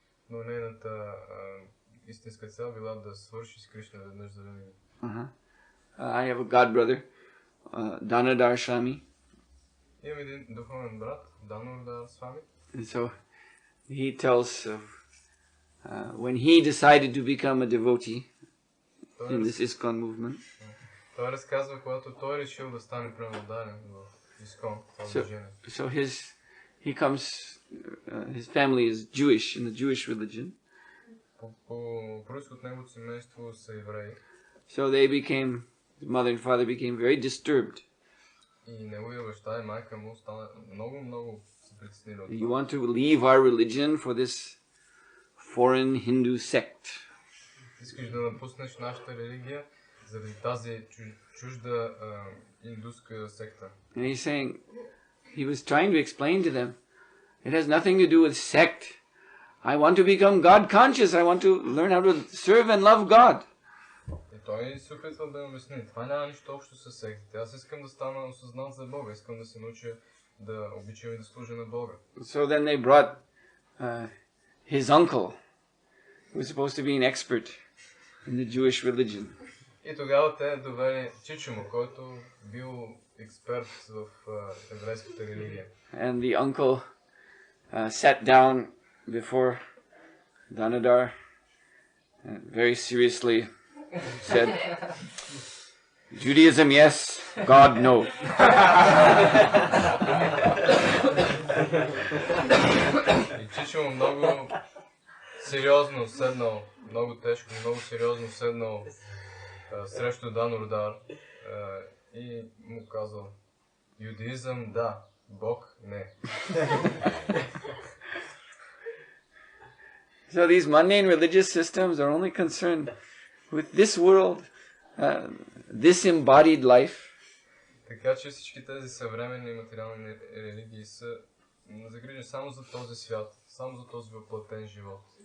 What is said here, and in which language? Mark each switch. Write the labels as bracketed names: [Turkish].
[Bulgarian] Но нейната истинска цел била да свърши с Кришна веднъж за винаги. [English] I have a god brother Danadar Swami. [Bulgarian] Имам един духовен брат, Данурдар Свами. [English] And so he tells of when he decided to become a devotee in this ISKCON movement. [Bulgarian] Той разказва, когато той решил да стане преданен в ISKCON, това движение. [English] So he comes, his family is Jewish, in the Jewish religion. [Bulgarian] По происход неговото семейство са евреи. [English] So they became, his mother and father became very disturbed. [Bulgarian] И неговия баща и майка му стана много се притеснили от [English] You [Bulgarian] това. [English] want to leave our religion for this foreign Hindu sect? [Bulgarian] Искаш да напуснеш нашата религия заради тази чужда индуска секта. [English] And he's saying, he was trying to explain to them, it has nothing to do with sect. I want to become God conscious. I want to learn how to serve and love God. [Bulgarian] И той се опитва да обясни, това няма нищо общо с сектите. Аз искам да стана осъзнат за Бога, искам да се науча да обичам и да служа на Бога. [English] So then they brought his uncle, who was supposed to be an expert in the Jewish religion. [Bulgarian] И тогава те довели чичо му, който бил експерт в еврейската религия. [English] And the uncle sat down before Danadar and very seriously said, Judaism yes, God no. [Bulgarian] И чичо му много сериозно седнал, много тежко, много сериозно седнал срещу Данурдар и му казал, юдаизъм да, Бог не. [English] So these mundane religious systems are only concerned with this world, this embodied life. [Bulgarian] Така че всички тези съвременни материални религии са загрижени само за този свят, само за този въплътен живот.